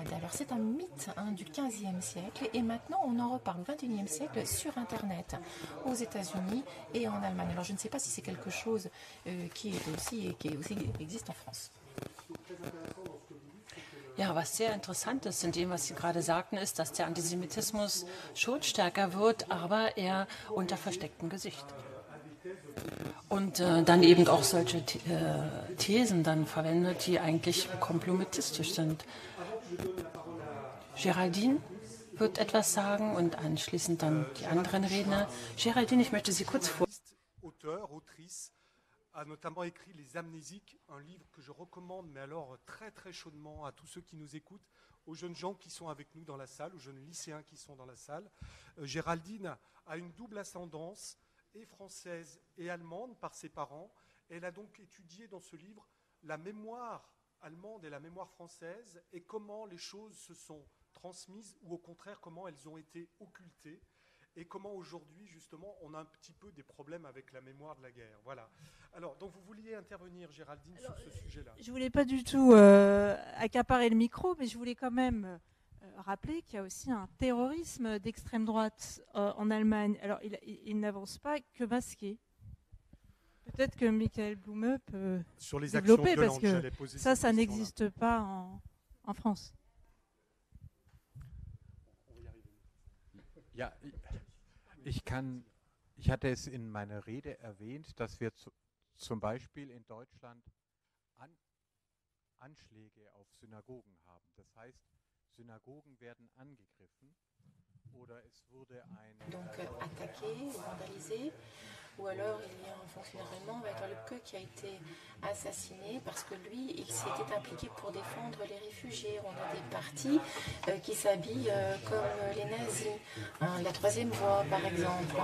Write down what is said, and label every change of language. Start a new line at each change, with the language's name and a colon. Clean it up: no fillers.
French: Alors c'est un mythe du XVe siècle et maintenant on en reparle au XXIe siècle sur Internet, aux États-Unis et en Allemagne. Alors je ne sais pas si c'est quelque chose qui existe en France.
German: Ja, was sehr interessant ist in dem, was Sie gerade sagten, ist, dass der Antisemitismus schon stärker wird, aber eher unter verstecktem Gesicht. Und dann eben auch solche Thesen dann verwendet, die eigentlich kompromittistisch sind. Géraldine wird etwas sagen und anschließend dann die anderen Redner. Géraldine, ich möchte Sie kurz vor...
French: Auteur, autrice, a notamment écrit Les Amnésiques, un livre que je recommande, mais alors très très chaudement à tous ceux qui nous écoutent, aux jeunes gens qui sont avec nous dans la salle, aux jeunes lycéens qui sont dans la salle. Géraldine a une double ascendance, et française et allemande par ses parents. Elle a donc étudié dans ce livre la mémoire allemande et la mémoire française, et comment les choses se sont transmises, ou au contraire, comment elles ont été occultées, et comment aujourd'hui, justement, on a un petit peu des problèmes avec la mémoire de la guerre. Voilà. Alors, donc vous vouliez intervenir, Géraldine, sur ce sujet-là. Je ne voulais pas du tout accaparer le micro, mais je voulais quand même rappeler qu'il y a aussi un terrorisme d'extrême droite en Allemagne. Alors, il n'avance pas que masqué. Peut-être que Michael Blume peut sur les développer, actions parce que ça n'existe pas en France.
German: Ja, ich hatte es in meiner Rede erwähnt, dass wir zum Beispiel in Deutschland Anschläge auf Synagogen haben. Das heißt, Synagogen werden angegriffen oder es wurde
French: donc attaqué, vandalisé, ou alors il y a un fonctionnaire allemand, Walter Lübcke, qui a été assassiné parce que lui, il s'était impliqué pour défendre les réfugiés. On a des partis qui s'habillent comme les nazis, la troisième voie par exemple.